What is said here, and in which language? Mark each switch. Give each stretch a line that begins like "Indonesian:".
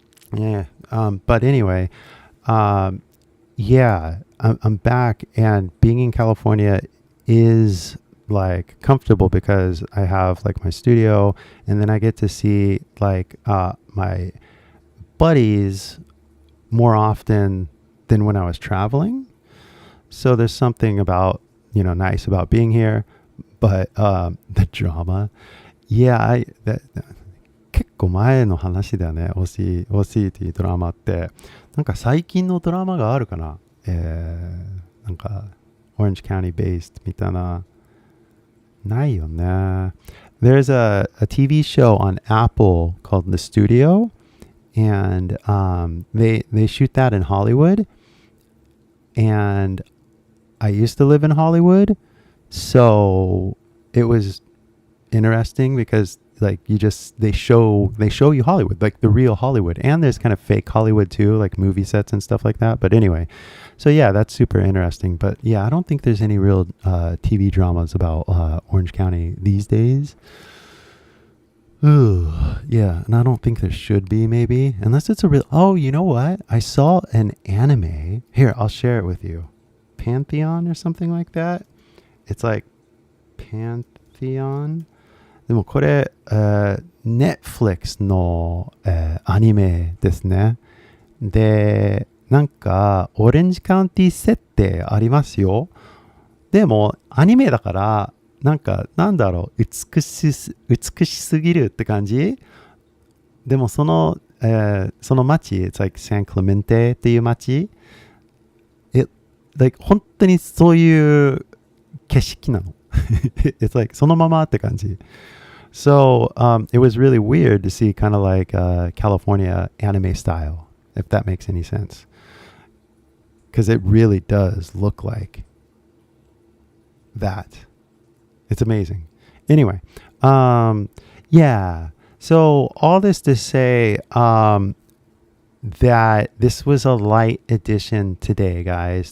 English: But anyway, yeah, I'm back, and being in California is like comfortable because I have like my studio, and then I get to see like my buddies more often than when I was traveling. So there's something about, nice about being here, but the drama, yeah,
Japanese: 結構前の話だよね。 OCT ドラマって。なんか最近のドラマがあるかな。なんか
English: Orange County based
Japanese: みたいな。ないよね。
English: There's a TV show on Apple called The Studio, and they shoot that in Hollywood. And I used to live in Hollywood, so it was interesting because like they show you Hollywood, like the real Hollywood, and there's kind of fake Hollywood too, like movie sets and stuff like that. But anyway, so yeah, that's super interesting. But yeah, I don't think there's any real TV dramas about Orange County these days. Ooh, yeah, and I don't think there should be, maybe, unless it's a real. Oh, you know what? I saw an anime. Here, I'll share it with you. Pantheon or something like that. It's like Pantheon.
Japanese: でもこれ、Netflix の、アニメですね。で、なんか、オレンジカウンティ設定ありますよ。でも、アニメだから、なんか、なんだろう、美しすぎるって感じ。でも、その街、
English: it's like
Japanese: San Clemente っていう街、本当にそういう景色なの。
English: It's like
Japanese: そのままって感じ。
English: So it was really weird to see kind of like California anime style, if that makes any sense. Because it really does look like that. It's amazing. Anyway, yeah. So all this to say that this was a light edition today, guys.